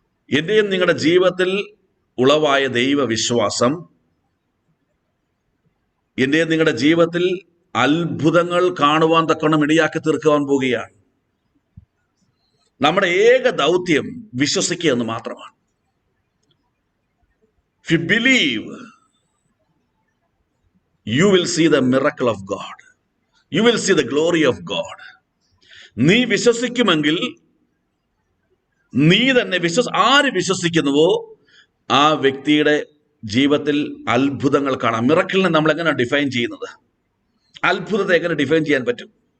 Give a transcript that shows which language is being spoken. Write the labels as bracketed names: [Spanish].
[Malayalam] എന്റെയും നിങ്ങളുടെ ജീവിതത്തിൽ ഉളവായ ദൈവവിശ്വാസം എന്റെയും നിങ്ങളുടെ ജീവിതത്തിൽ അത്ഭുതങ്ങൾ കാണുവാൻ തക്കവണ്ണം ഇടയാക്കി തീർക്കുവാൻ പോവുകയാണ്. നമ്മുടെ ഏക ദൗത്യം വിശ്വസിക്കുക എന്ന് മാത്രമാണ്. [English] If you believe, you will see the miracle of God. You will see the glory of God. [Malayalam] നീ വിശ്വസിക്കുമെങ്കിൽ നീ തന്നെ ആര് വിശ്വസിക്കുന്നുവോ ആ വ്യക്തിയുടെ ജീവിതത്തിൽ അത്ഭുതങ്ങൾ കാണാം. മിറക്കിളിനെ നമ്മൾ എങ്ങനെ ഡിഫൈൻ ചെയ്യുന്നത്? അത്ഭുതത്തെ എങ്ങനെ ഡിഫൈൻ ചെയ്യാൻ പറ്റും?